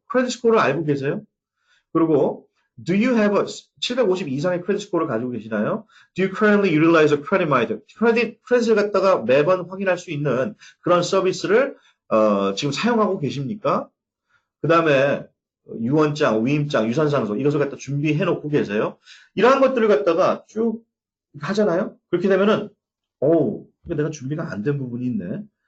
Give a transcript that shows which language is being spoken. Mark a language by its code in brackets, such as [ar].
[ko] 크레딧 스코어를 알고 계세요? 그리고 [en] Do you have a [ko] 750 이상의 크레딧 스코어를 가지고 계시나요? [en] Do you currently utilize a credit monitor? [ko] 크레딧을 갖다가 매번 확인할 수 있는 그런 서비스를 지금 사용하고 계십니까? 그 다음에 유언장, 위임장, 유산상속 이것을 갖다 준비해 놓고 계세요? 이러한 것들을 갖다가 쭉 하잖아요? 그렇게 되면은 이거 내가 준비가 안 된 부분이 있네.